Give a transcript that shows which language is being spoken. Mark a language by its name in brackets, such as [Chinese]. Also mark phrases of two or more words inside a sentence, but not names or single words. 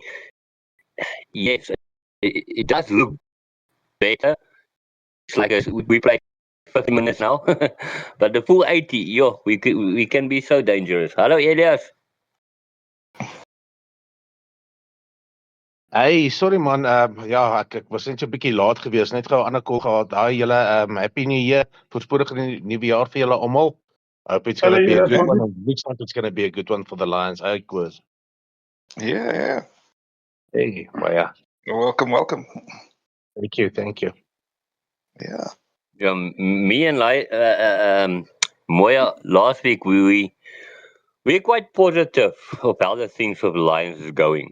[English] Yes, it does look better. It's like we play 50 minutes now, but the full 80, we can be so dangerous. Hello, Elias. [Afrikaans] Hey, sorry man, ek was net so 'n bietjie laat geweest, net gou 'n ander call gehad. Daai julle [English] happy new year, [Afrikaans] voorspoedige nuwe jaar vir julle almal. [English] I hope it's going to be a good one. Looks like it's going to be a good one for the Lions. Hey, Quiz. Yeah. Hey, Moya. Welcome. Thank you. Yeah. Me and Moya, last week we're quite positive of how the things of the Lions is going.